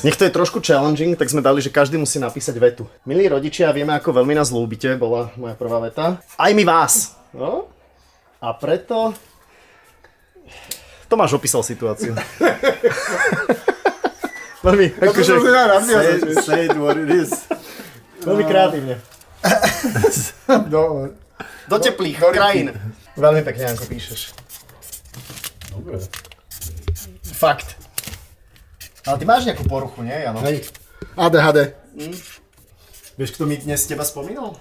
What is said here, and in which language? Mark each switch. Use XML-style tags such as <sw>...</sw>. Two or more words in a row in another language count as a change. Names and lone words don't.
<sk>Nech to je trošku challenging, tak sme dali, že každý musí napísať vetu. Milí rodičia, vieme, ako veľmi nás ľúbite, bola moja prvá veta. Aj my vás. No? A preto... Tomáš opísal situáciu. Veľmi, akože...</sk> <en>Say it what it is.</en> <sk>Veľmi kreatívne. Do teplých krajín. Veľmi pekne, Janko, píšeš. Dobre. Fakt. Ale ty máš nejakú poruchu, nie, Jano? Hej. ADHD. Vieš, kto mi dnes teba spomínal?</sk>